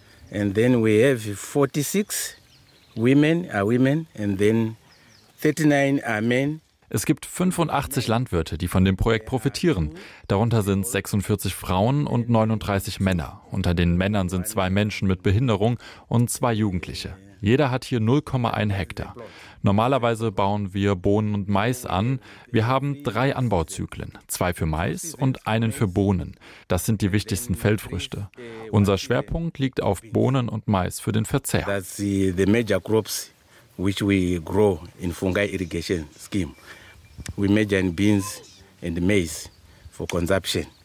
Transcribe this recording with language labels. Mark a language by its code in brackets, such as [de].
[en] And then we have 46 women are men, and then 39 are men. [de] Es gibt 85 Landwirte, die von dem Projekt profitieren. Darunter sind 46 Frauen und 39 Männer. Unter den Männern sind 2 Menschen mit Behinderung und 2 Jugendliche. Jeder hat hier 0,1 Hektar. Normalerweise bauen wir Bohnen und Mais an. Wir haben 3 Anbauzyklen, 2 für Mais und einen für Bohnen. Das sind die wichtigsten Feldfrüchte. Unser Schwerpunkt liegt auf Bohnen und Mais für den Verzehr. [en] That's the major crops which we grow in fungi irrigation scheme. We major in beans and maize for consumption.